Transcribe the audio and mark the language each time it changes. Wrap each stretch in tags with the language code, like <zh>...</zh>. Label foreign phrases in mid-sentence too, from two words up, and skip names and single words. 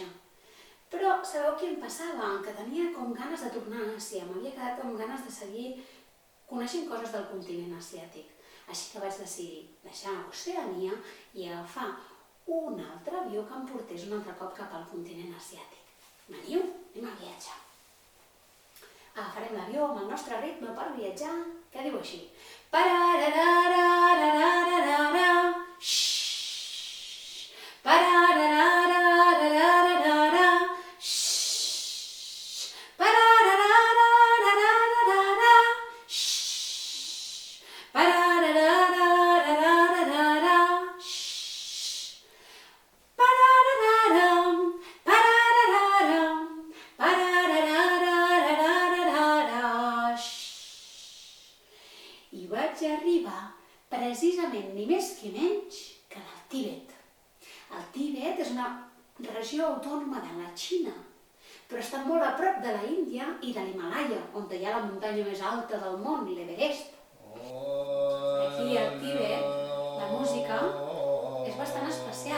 <ca>Però sabeu què em passava? Que tenia com ganes de tornar a Àsia, m'havia quedat com ganes de seguir coneixent coses del continent asiàtic. Així que vaig decidir deixar Oceania i agafar un altre avió que em portés un altre cop cap al continent asiàtic. Veniu? Anem a viatjar. agafarem l'avió amb el nostre ritme per viatjar, que diu així. Parararararararara, xxxt, parararararararara, xxxt, parararararararara, xxxt, parararararararara, xxxt, pararararam, pararararam, parararararararara, xxxt. I vaig arribar precisament ni més ni menys que al Tibet. El Tibet és una regió autònoma de la Xina, però està molt a prop de la Índia i de l'Himàlaia, on hi ha la muntanya més alta del món, l'Everest. Aquí al Tibet la música és bastant especial.</ca>